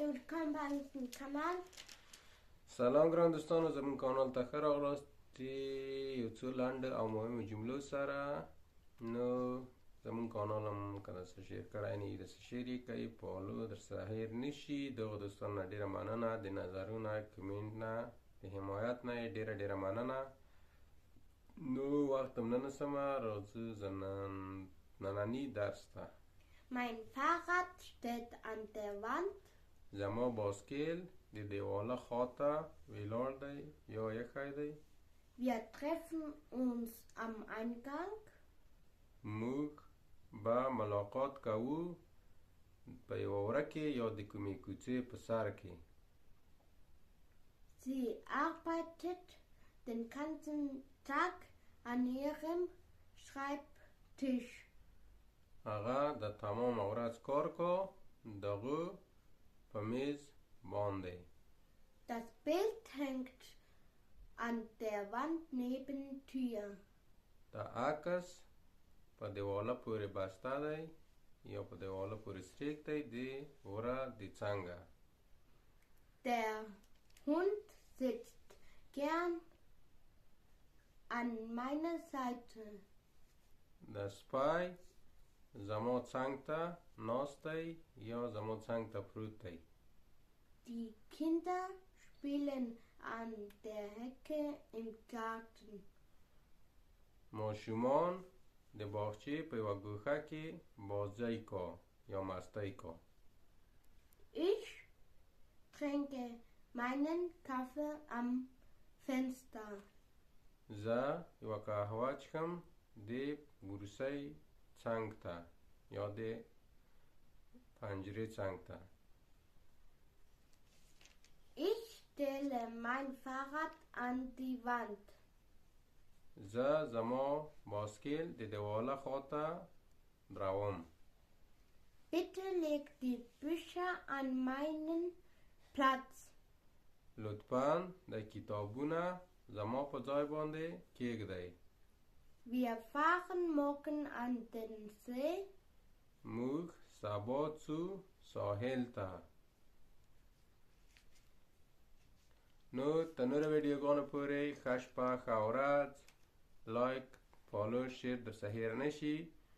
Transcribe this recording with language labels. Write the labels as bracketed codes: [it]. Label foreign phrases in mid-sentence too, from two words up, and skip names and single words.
[de] willkommen bei unserem Kanal. [ps] سلام ګران دوستانو زمون کانال ته ښه راغلاست یو څو لنډ او مهمو جملو سره. نو زمون کانال هم که داسې شیر کړی نه وي داسې شیر یې کړئ، فالو درسره هیر نشي. دغو دوستانو نه ډېره مننه، د نظرونه کمنټ نه د حمایت نه یې ډېره مننه. نو وخت هم نه نیسمه، راځو ننني درس ته. [de] Mein Fahrrad steht an der Wand. [ps] زما باسکل د دیواله خواته ولاړ دی یا ایښی دی. [de] Wir treffen uns am Eingang. [ps] موږ به ملاقات کوو په یوه وره کې یا د کومې کوڅې په سر کې. [de] Sie arbeitet den ganzen Tag an ihrem Schreibtisch. [ps] هغه د تمامه ورځ کار کو دغه په میز باندې. [de] Das Bild hängt an der Wand neben Tür. [ps] د عکس په دیواله پورې بسته دی یا په دیواله پورې سریک دی د وره د څنګه. [de] Der Hund sitzt gern an meiner Seite. [ps] د سپی زما څنګ ته ناست دی یا زما څنګ ته پروت دی. [de] Die Kinder spielen an der Hecke im Garten. [ps] ماشومان د باغچې په یوه ګوښه کې بازۍ کا یا مستی کا. [de] Ich trinke meinen Kaffee am Fenster. [ps] زه یوه قهوه چښم د بورسۍ څنګ ته یا د پنجرې څنګ ته. [de] Ich stelle mein Fahrrad an die Wand. [ps] زه زما باسکل د دیواله خواته دروم. [de] Bitte leg die Bücher an meinen Platz. [ps] لطفاً د کتابونه زما په ځای باندې کېږدئ. [de] Wir fahren morgen an den See. [ps] موږ سبا ځو ساحل ته. نو تر نورو ویډیوګانو پورې ښه شپه ښه ورځ. [en] like follow share [ps] درڅه هیر نشي.